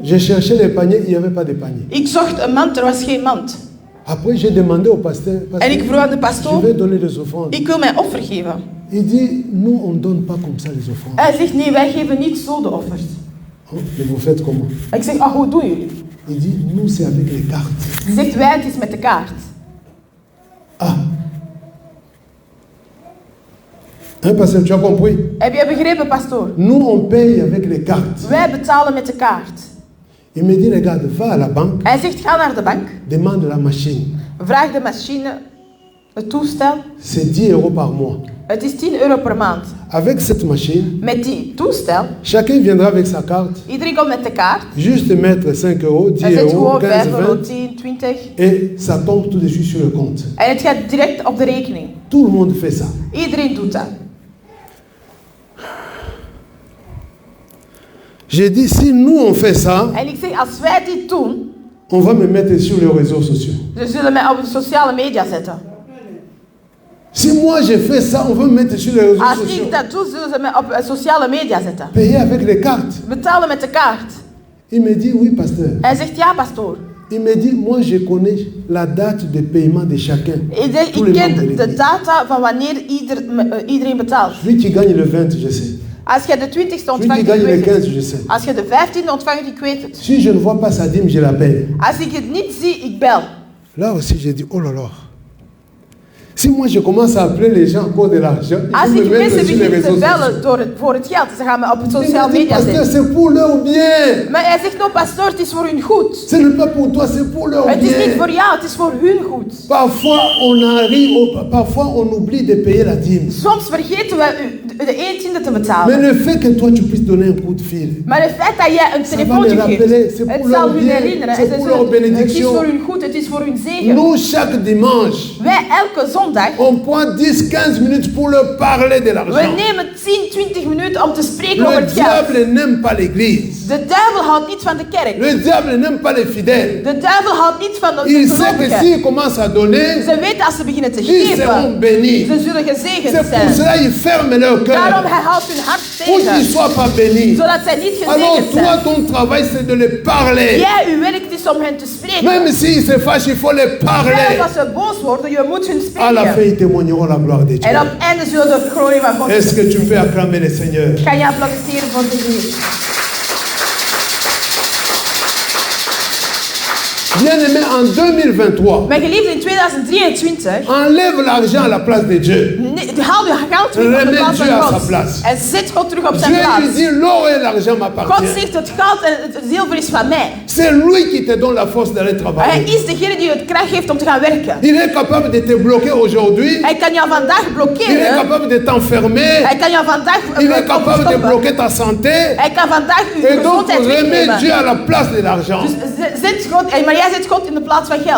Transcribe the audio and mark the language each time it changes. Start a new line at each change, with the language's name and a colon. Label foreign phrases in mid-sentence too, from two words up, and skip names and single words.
French: J'ai cherché les paniers, il n'y avait pas de panier.
Dutch: Ik zocht een mand, er was geen mand.
French: Après, j'ai demandé au pasteur.
Dutch: En ik vroeg aan de pastoor.
French: Je vais donner les offrandes.
Dutch: Ik wil mijn offer geven.
French: Il dit, nous on donne pas comme ça les offrandes.
Dutch: Hij zegt, nee, wij geven niet zo de offers.
French: Oh, mais vous faites comment?
Dutch: Ik zeg, hoe doen jullie?
French: Il dit, nous c'est avec les cartes.
Dutch: Hij zegt, wij, het is met de kaart.
French: Hein, pasteur, tu as compris?
Dutch: Heb je begrepen, pastoor?
French: Nous, on paye avec les cartes.
Dutch: Wij betalen met de kaart.
French: Il me dit, regarde, va à la banque.
Dutch: Hij zegt, ga naar de bank.
French: Demande la machine.
Dutch: Vraag de machine, het toestel.
French: C'est 10 € par mois.
Dutch: Het is 10 € per maand.
French: Avec cette machine,
Dutch: met die toestel,
French: chacun viendra avec sa carte.
Dutch: Iedereen komt met de kaart.
French: Juste mettre 5 €, 10 €, 15, 20. 10, 20. Et ça tombe tout de suite sur le compte.
Dutch: En het gaat direct op de rekening.
French: Tout le monde fait ça.
Dutch: Iedereen doet dat.
French: J'ai dit, si nous on fait ça,
Dutch: en ik zeg, als wij dit doen,
French: on va me mettre sur les réseaux sociaux.
Dutch: Ze zullen mij op de sociale media zetten.
French: Si moi je fais ça, on va me mettre sur les réseaux
Dutch: Als
French: sociaux.
Dutch: ik dat doe, zullen ze mij op sociale media zetten.
French: Payer avec les cartes.
Dutch: Betalen met de kaart.
French: Il me dit, oui, pasteur.
Dutch: Hij zegt, ja, pastoor.
French: Il me dit, moi je connais la date de paiement de chacun.
Dutch: Ik ken de data van wanneer iedereen betaalt.
French: Celui qui gagne le 20, je sais.
Dutch: Als je de 20ste ontvangt, ik weet het. Als je de 15e ontvangt, ik weet het.
French: Si je ne vois pas sa dîme, je l'appelle.
Dutch: Als ik het niet zie, ik bel.
French: Là aussi, j'ai dit, oh là là. Si moi je commence à appeler les gens pour de l'argent,
Dutch: als ik mensen begin te bellen voor het geld, ze gaan me op sociale media zetten.
French: C'est pour leur bien.
Dutch: Maar hij zegt, no pastoor, het is voor hun goed.
French: Ce n'est pas pour toi, c'est pour leur bien.
Dutch: Het is niet voor jou, het is voor hun goed.
French: Parfois on oublie de payer la dîme.
Dutch: Soms vergeten we de 1/10 te betalen.
French: Mais le fait que toi tu puisses donner un coup de fil.
Dutch: Maar het feit dat jij een telefoontje geeft, het zal hun herinneren.
French: C'est pour leur bénédiction.
Dutch: Het is voor hun goed, het is voor hun zegen.
French: Nous chaque dimanche.
Dutch: Wij elke zondag.
French: On prend 10-15 minutes pour leur parler de l'argent.
Dutch: We nemen 10-20 minuten om te spreken over het geld.
French: Le diable n'aime pas l'église.
Dutch: De duivel houdt niet van de kerk.
French: Le diable n'aime pas les fidèles.
Dutch: De duivel houdt niet van de gelovigen.
French: Il sait que s'il commence à donner,
Dutch: ze weten als ze beginnen te
French: ils seront bénis.
Dutch: ze zullen gezegend zijn.
French: C'est pour cela ils ferment leur cœur.
Dutch: Daarom hij houdt hun hart tegen.
French: Pour qu'ils ne soient pas bénis.
Dutch: Zodat zij niet gezegend
French: Alors
Dutch: zijn.
French: toi ton travail c'est de les parler.
Dutch: Jij, uw werk is om hen te spreken.
French: Même s'ils se fâchent, il faut les parler.
Dutch: Zelfs als ze boos worden, je moet hun spreken.
French: À la fin ils témoigneront la gloire de Dieu.
Dutch: En op het einde zullen ze de glorie van God.
French: Est-ce que tu peux acclamer le Seigneur?
Dutch: Kan je applaudisseren voor de Heer?
French: Bien-aimé, en 2023,
Dutch: Mijn geliefde, in 2023,
French: enlève l'argent à la place de Dieu.
Dutch: haal je geld terug op de
French: Remets
Dutch: plaats
French: Dieu
Dutch: van
French: à sa
Dutch: God.
French: place.
Dutch: En zet God terug op zijn
French: Dieu lui
Dutch: plaats.
French: dit, l'or et l'argent
Dutch: God
French: m'appartiennent.
Dutch: zegt, het geld en het zilver is van mij.
French: C'est lui qui te donne la force d'aller
Dutch: Hij
French: travailler.
Dutch: is degene die het kracht geeft om te gaan werken.
French: Il est capable de te bloquer aujourd'hui.
Dutch: Hij kan jou vandaag
French: Il est
Dutch: blokkeren.
French: capable de t'enfermer.
Dutch: Hij kan jou vandaag
French: Il est capable de
Dutch: stoppen.
French: bloquer ta santé.
Dutch: Hij kan vandaag uw
French: Et donc,
Dutch: gezondheid
French: remets Dieu
Dutch: wegnemen.
French: à la place de l'argent.
Dutch: Dus zet God, maar jij zet God in de plaats van geld.